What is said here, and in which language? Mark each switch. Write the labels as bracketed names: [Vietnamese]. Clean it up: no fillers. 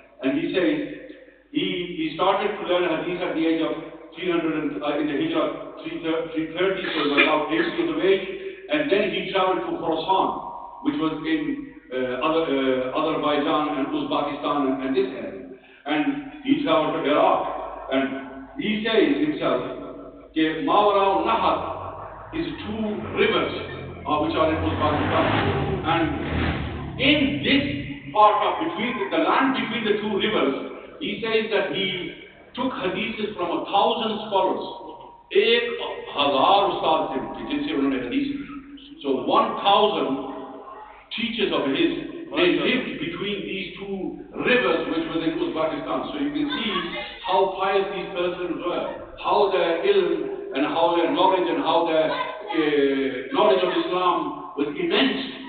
[English] And he says he started to learn hadith at the age of 300 in the Hijrah 330, so he was about 8 years of age, and then he traveled to Khorasan, which was in Azerbaijan and Uzbekistan and this area, and he traveled to Iraq, and he says himself that Mawara Nahar is 2 rivers which are in Uzbekistan, and in this part of the land between the 2 rivers, he says that he took hadiths from 1,000 scholars. [Hindi] 1,000 ustad थे जिनसे उन्होंने hadith Lee. [English] So 1,000 teachers of his, they lived between these 2 rivers which was in Uzbekistan. So you can see how pious these persons were, how their ilm and how their knowledge and how their knowledge of Islam was immense.